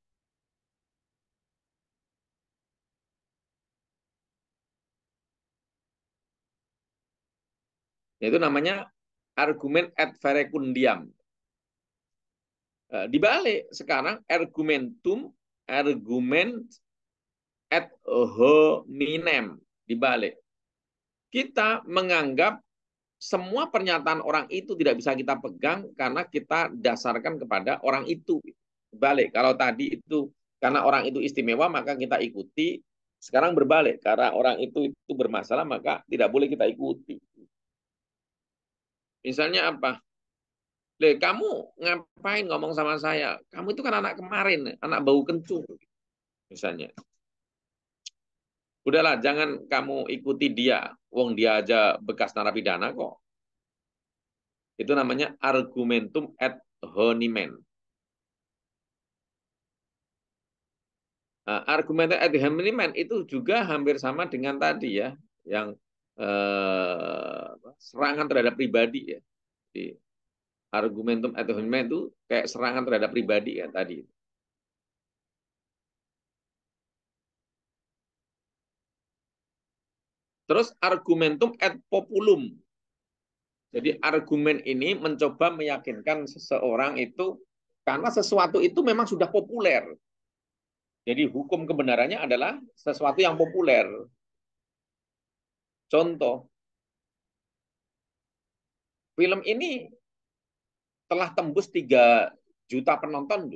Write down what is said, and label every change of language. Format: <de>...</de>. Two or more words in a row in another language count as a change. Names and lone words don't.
<id>Itu namanya argumen</id> <la>ad verecundiam.</la> <id>Dibalik sekarang argumen</id> <la>ad hominem.</la> <id>Dibalik. Kita menganggap semua pernyataan orang itu tidak bisa kita pegang karena kita dasarkan kepada orang itu. Balik, kalau tadi itu karena orang itu istimewa maka kita ikuti. Sekarang berbalik, karena orang itu bermasalah maka tidak boleh kita ikuti. Misalnya apa? Kamu ngapain ngomong sama saya? Kamu itu kan anak kemarin, anak bau kencur. Misalnya. Udahlah, jangan kamu ikuti dia. Wong dia aja bekas narapidana kok. Itu namanya</id> <la>argumentum ad hominem.</la> <id>Nah,</id> <la>argumentum ad hominem</la> <id>itu juga hampir sama dengan tadi ya, yang serangan terhadap pribadi ya. Jadi,</id> <la>argumentum ad hominem</la> <id>itu kayak serangan terhadap pribadi ya tadi. Terus</id> <la>argumentum ad populum.</la> <id>Jadi argumen ini mencoba meyakinkan seseorang itu karena sesuatu itu memang sudah populer. Jadi hukum kebenarannya adalah sesuatu yang populer. Contoh, film ini telah tembus 3 juta penonton.</id>